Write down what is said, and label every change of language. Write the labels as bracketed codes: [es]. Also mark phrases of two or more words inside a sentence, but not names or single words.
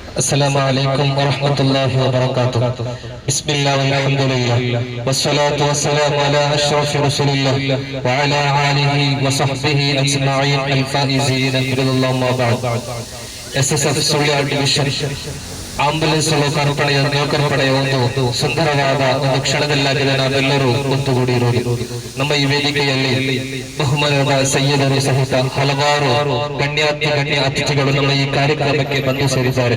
[ar] السلام عليكم ورحمة الله وبركاته. بسم الله والحمد لله والصلاة والسلام على أشرف رسول الله وعلى آله وصحبه أجمعين الفائزين برضا الله ما بعد. [kn] SSF ಸುಳ್ಯ ಡಿವಿಷನ್ ಆಂಬುಲೆನ್ಸ್ ನೌಕರಪಡೆಯ ಒಂದು ಸುಂದರವಾದ ಒಂದು ಕ್ಷಣದಲ್ಲಾಗಿದೆ ನಾವೆಲ್ಲರೂ ಒಂದುಗೂಡಿರುವುದು. ನಮ್ಮ ಈ ವೇದಿಕೆಯಲ್ಲಿ ಬಹುಮಾನದ ಸೈಯದರು ಸಹಿತ ಹಲವಾರು ಗಣ್ಯ ಅತಿಥಿಗಳು ನಮ್ಮ ಈ ಕಾರ್ಯಕ್ರಮಕ್ಕೆ ಬಂದು ಸೇರಿದ್ದಾರೆ.